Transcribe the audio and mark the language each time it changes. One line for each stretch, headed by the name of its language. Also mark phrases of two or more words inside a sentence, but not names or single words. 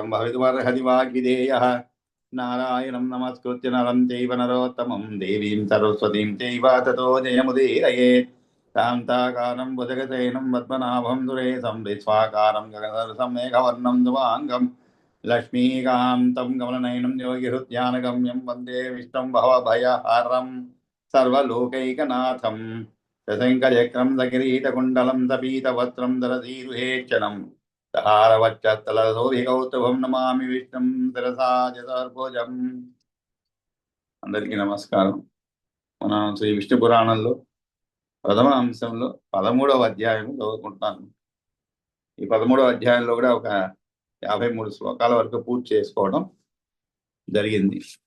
Sanskrit: भवितुमर्हति वाग्विधेयः नारायणं नमस्कृत्य नरं चैव नरोत्तमं देवीं सरस्वतीं चैव ततो जयमुदीरयेत् शान्ताकारं भुजगशयनं पद्मनाभं सुरेशं विश्वाकारं गगनसदृशं मेघवर्णं शुभाङ्गं लक्ष्मीकान्तं कमलनयनं योगिहृद्यानगम्यं वन्दे विष्णुं भवभयहरं सर्वलोकैकनाथम् शशङ्खचक्रं सकिरीटकुण्डलं सपीतवस्त्रं दरधीरुहेक्षणं सहारवक्षस्थलशोभिकौस्तुभं नमामि विष्णुं शिरसा చతుర్భుజం.
Telugu: అందరికీ నమస్కారం. మనం శ్రీ విష్ణు పురాణంలో ప్రథమ అంశంలో 13వ అధ్యాయం చదువుకుంటున్నాను. ఈ 13వ అధ్యాయంలో కూడా ఒక 53 శ్లోకాల వరకు పూర్తి చేసుకోవడం జరిగింది.